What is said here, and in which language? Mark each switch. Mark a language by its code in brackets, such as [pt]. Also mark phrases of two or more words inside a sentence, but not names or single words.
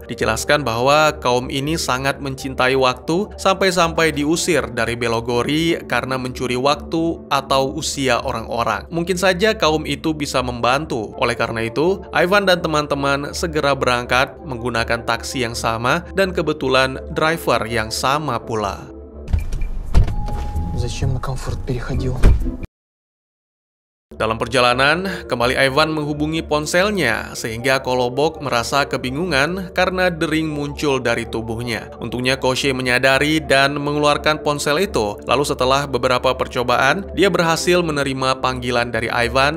[id] Dijelaskan bahwa kaum ini sangat mencintai waktu, sampai-sampai diusir dari Belogori karena mencuri waktu atau usia orang-orang. Mungkin saja kaum itu bisa membantu. Oleh karena itu, Ivan dan teman-teman segera berangkat menggunakan taksi yang sama dan kebetulan driver yang sama pula. [ru] Зачем на комфорт переходил? [id] Dalam perjalanan, kembali Ivan menghubungi ponselnya sehingga Kolobok merasa kebingungan karena dering muncul dari tubuhnya. Untungnya Koshie menyadari dan mengeluarkan ponsel itu. Lalu setelah beberapa percobaan, dia berhasil menerima panggilan dari Ivan.